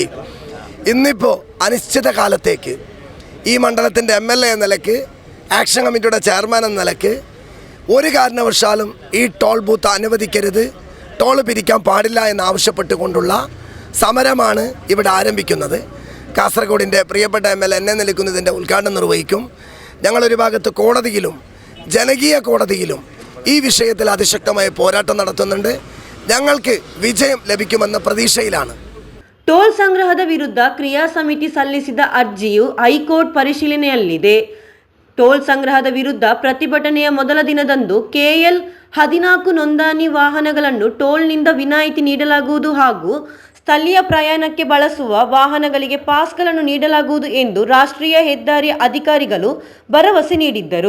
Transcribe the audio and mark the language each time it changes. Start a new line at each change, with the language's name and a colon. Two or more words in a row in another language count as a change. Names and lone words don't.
Malayalam: ഇന്നിപ്പോൾ അനിശ്ചിത കാലത്തേക്ക് ഈ മണ്ഡലത്തിൻ്റെ MLA എന്ന നിലയ്ക്ക്, ആക്ഷൻ കമ്മിറ്റിയുടെ ചെയർമാൻ എന്ന നിലയ്ക്ക് ഒരു കാരണവശാലും ഈ ടോൾ ബൂത്ത് അനുവദിക്കരുത്, ടോൾ പിരിക്കാൻ പാടില്ല എന്നാവശ്യപ്പെട്ടുകൊണ്ടുള്ള സമരമാണ് ഇവിടെ ആരംഭിക്കുന്നത്. കാസർഗോഡിൻ്റെ പ്രിയപ്പെട്ട MLA എന്നെ നിൽക്കുന്നതിൻ്റെ ഉദ്ഘാടനം നിർവഹിക്കും. ഞങ്ങളൊരു ഭാഗത്ത് കോടതിയിലും ജനകീയ കോടതിയിലും ഈ വിഷയത്തിൽ അതിശക്തമായ പോരാട്ടം നടത്തുന്നുണ്ട്. ഞങ്ങൾക്ക് വിജയം ലഭിക്കുമെന്ന പ്രതീക്ഷയിലാണ്.
Kannada: ಟೋಲ್ ಸಂಗ್ರಹದ ವಿರುದ್ಧ ಕ್ರಿಯಾ ಸಮಿತಿ ಸಲ್ಲಿಸಿದ ಅರ್ಜಿಯು ಹೈಕೋರ್ಟ್ ಪರಿಶೀಲನೆಯಲ್ಲಿದೆ. ಟೋಲ್ ಸಂಗ್ರಹದ ವಿರುದ್ಧ ಪ್ರತಿಭಟನೆಯ ಮೊದಲ ದಿನದಂದು KL 14 ನೋಂದಣಿ ವಾಹನಗಳನ್ನು ಟೋಲ್ನಿಂದ ವಿನಾಯಿತಿ ನೀಡಲಾಗುವುದು ಹಾಗೂ ಸ್ಥಳೀಯ ಪ್ರಯಾಣಕ್ಕೆ ಬಳಸುವ ವಾಹನಗಳಿಗೆ ಪಾಸ್ಗಳನ್ನು ನೀಡಲಾಗುವುದು ಎಂದು ರಾಷ್ಟ್ರೀಯ ಹೆದ್ದಾರಿ ಅಧಿಕಾರಿಗಳು ಭರವಸೆ ನೀಡಿದ್ದರು.